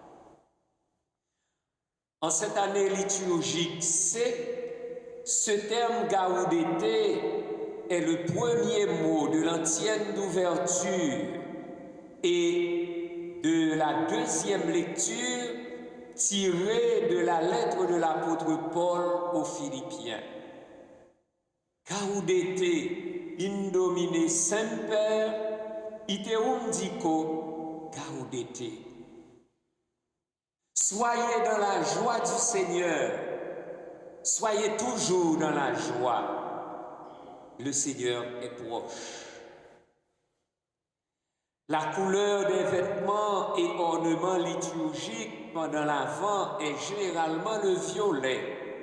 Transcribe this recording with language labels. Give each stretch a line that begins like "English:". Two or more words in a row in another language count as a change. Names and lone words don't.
French: En cette année liturgique C, ce terme Gaudete est le premier mot de l'antienne d'ouverture et de la deuxième lecture tirée de la lettre de l'apôtre Paul aux Philippiens.
Latin: Gaudete in Domine semper iterum dico gaudete.
French: Soyez dans la joie du Seigneur, soyez toujours dans la joie. Le Seigneur est proche. La couleur des vêtements et ornements liturgiques pendant l'Avent est généralement le violet.